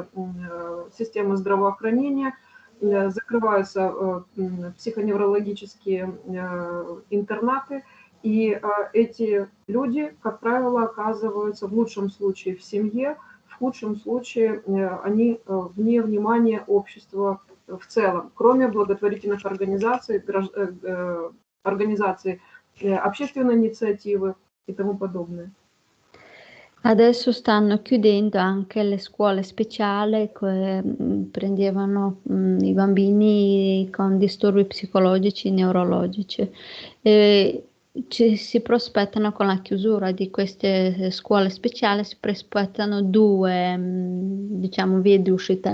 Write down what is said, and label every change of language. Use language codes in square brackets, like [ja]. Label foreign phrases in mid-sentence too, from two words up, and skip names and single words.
[ru] системы здравоохранения, закрываются психоневрологические интернаты, и эти люди, как правило, оказываются в лучшем случае в семье, в худшем случае они вне внимания общества в целом, кроме благотворительных организаций, организаций общественной инициативы и тому подобное. [it] Adesso stanno chiudendo anche le scuole speciali che prendevano i bambini con disturbi psicologici e neurologici. Si prospettano con la chiusura di queste scuole speciali, si prospettano due diciamo, vie di uscita.